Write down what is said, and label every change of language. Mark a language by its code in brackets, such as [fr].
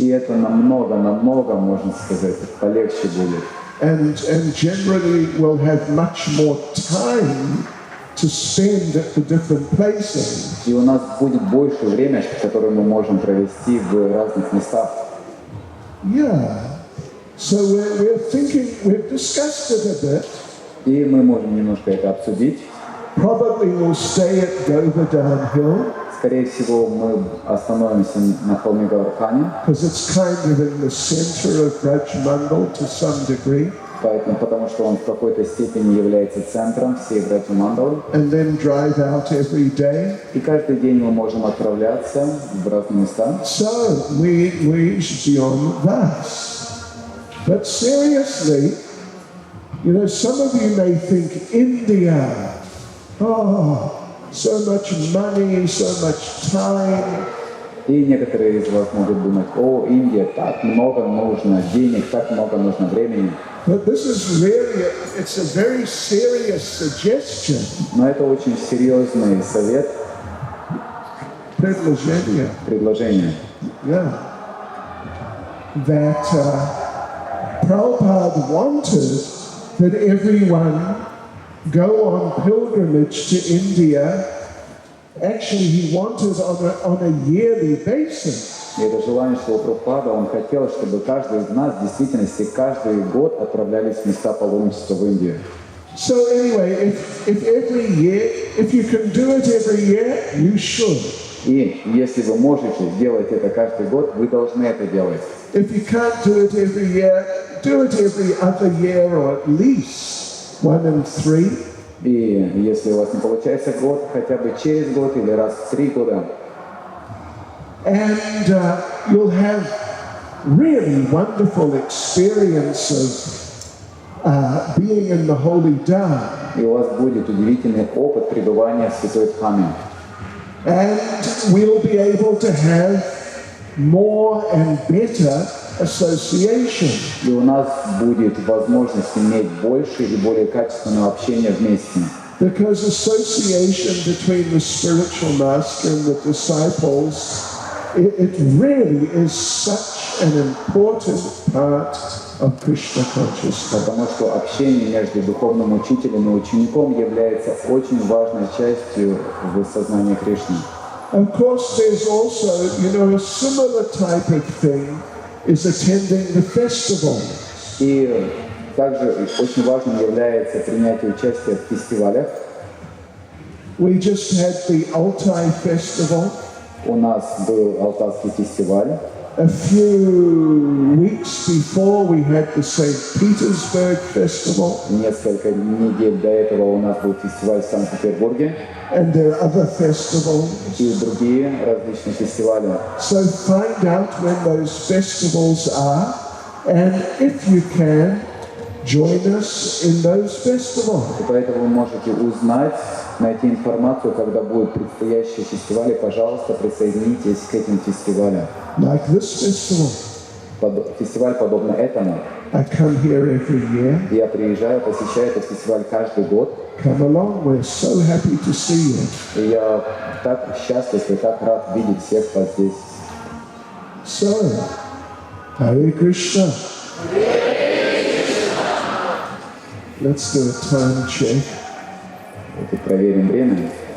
[ru] И это намного, можно сказать, полегче будет. [en] And generally we'll have much more time to spend at the different places. [ru] И у нас будет больше времени, которое мы можем провести в разных местах. [en] Yeah. So we're thinking, we've discussed it a bit. [ru] И мы можем немножко это обсудить. [en] Probably we'll stay at Govardhan Hill. [ru] Скорее всего, мы остановимся на холме Гавардхани, [en] Because it's kind of in the center of Vraj Mandal to some degree. [ru] потому что он в какой-то степени является центром всей Враджа Мандалы. [en] And then drive out every day. [ru] И каждый день мы можем отправляться в разные места. [en] So we [ru] ждем вас. [en] But seriously, you know, some of you may think India, oh, so much money, so much time. [ru] И некоторые из вас могут думать: о, Индия, так много нужно денег, так много нужно времени. [en] But this is really, it's a very serious suggestion. [ru] Но это очень серьезный совет, предложение. [en] Yeah. That Prabhupada wanted that everyone go on pilgrimage to India. Actually, he wanted on a yearly basis. [ru] И это желание Шрила Прабхупада, он хотел, чтобы каждый из нас в действительности каждый год отправлялись в места паломничества в Индию. [en] So anyway, if every year, if you can do it every year, you should. [ru] И если вы можете сделать это каждый год, вы должны это делать. [en] If you can't do it every year, do it every other year or at least 1 in 3. [ru] И если у вас не получается год, хотя бы через год или раз в 3 года. [en] And you'll have really wonderful experience of being in the holy Dham. [ru] И у вас будет удивительный опыт пребывания в Святой Дхаме. [en] And we'll be able to have more and better association. [ru] И у нас будет возможность иметь больше и более качественное общение вместе. [en] Because association between the spiritual master and the disciples, it really is such an important part of Krishna consciousness. [ru] Потому что общение между духовным учителем и учеником является очень важной частью в сознании Кришны. [en] Of course, there's also, a similar type of thing is attending the festival. [ru] И также очень важным является принятие участия в фестивалях. [en] We just had the Altai festival. [ru] У нас был Алтайский фестиваль. [en] A few weeks before we had the St. Petersburg festival. [ru] Несколько недель до этого у нас был фестиваль в Санкт-Петербурге. [en] And there are other festivals. [ru] И другие различные фестивали. [en] So find out when those festivals are, and if you can, join us in those festivals. [ru] И поэтому вы можете узнать, найти информацию, когда будут предстоящие фестивали. Пожалуйста, присоединитесь к этим фестивалям. [en] Like this festival. [ru] Фестиваль подобный этому. [en] I come here every year. [ru] Я приезжаю, посещаю этот фестиваль каждый год. [en] Come along, we're so happy to see you. [ru] И я так счастлив и так рад видеть всех вас здесь. [en] So, Hare Krishna. Let's do a time check. [ru] Давайте проверим время.